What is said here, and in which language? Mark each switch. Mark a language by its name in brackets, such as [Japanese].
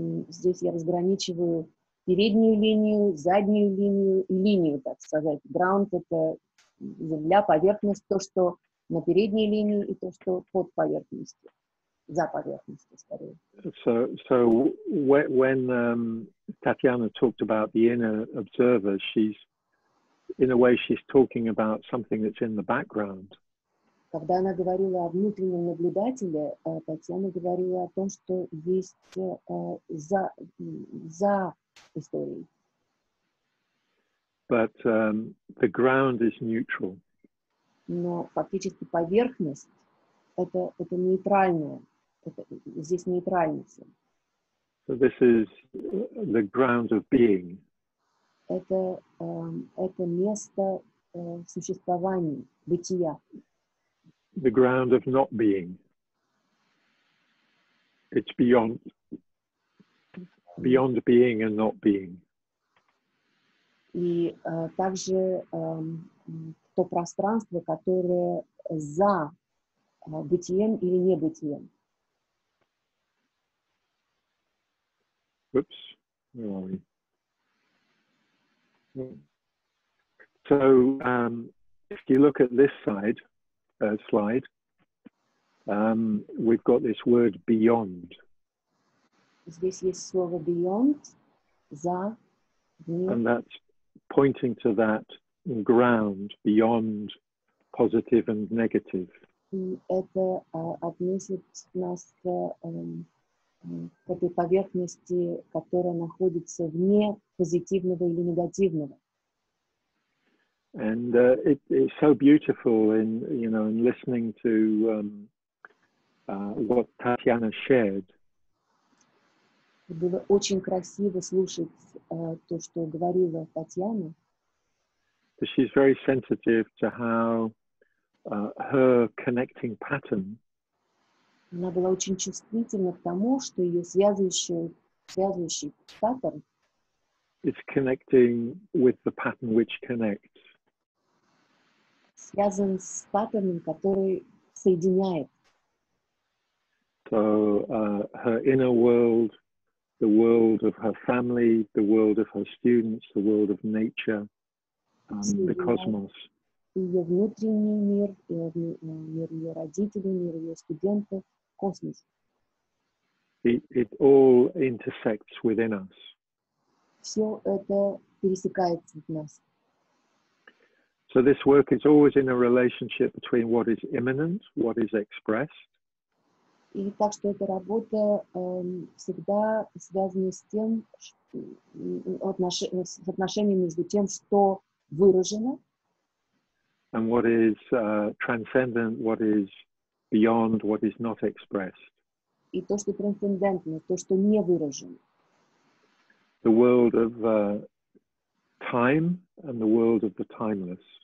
[Russian] Здесь я разграничиваю переднюю линию, заднюю линию и линию, так сказать. Ground — это земля, поверхность, то, что на передней линии, и то, что под поверхностью, за поверхностью, скорее. [English] So when Tatiana talked about the inner observer, in a way, she's talking about something that's in the background. [Russian] Когда она говорила о внутреннем наблюдателе, Татьяна говорила о том, что есть за историей. [English] But the ground is neutral. [Russian] Но фактически поверхность это нейтральная, здесь нейтральность. [English] So this is the ground of being. [Russian] Это место существования, бытия. [English] The ground of not being. It's beyond being and not being. [Russian] И также то пространство, которое за бытием или небытием. [English] Whoops, where are we? So if you look at this slide, we've got this word beyond. [Russian] Здесь есть слово beyond, за, вне. [English] And that's pointing to that ground beyond positive and negative. [Russian] И это относит нас к этой поверхности, которая находится вне позитивного или негативного. [English] And it's so beautiful in listening to what Tatiana shared. [Russian] Было очень красиво слушать то, что говорила Татьяна. [English] She's very sensitive to how her connecting pattern [Russian] Она была очень чувствительна к тому, что ее связывающий паттерн [English] is connecting with the pattern which connects. [Russian] связан с паттерном, который соединяет. [English] So her inner world, the world of her family, the world of her students, the world of nature, the cosmos. [Russian] Ее внутренний мир, мир ее родителей, мир ее студентов, космос. [English] It all intersects within us. [Russian] Все это пересекается в нас. [English] So this work is always in a relationship between what is immanent, what is expressed. [Russian] И так что эта работа всегда связана с тем, с отношением между тем, что выражено, [English] And what is transcendent, what is beyond, what is not expressed. [Russian] и то, что трансцендентно, то, что не выражено. [English] The world of time and the world of the timeless.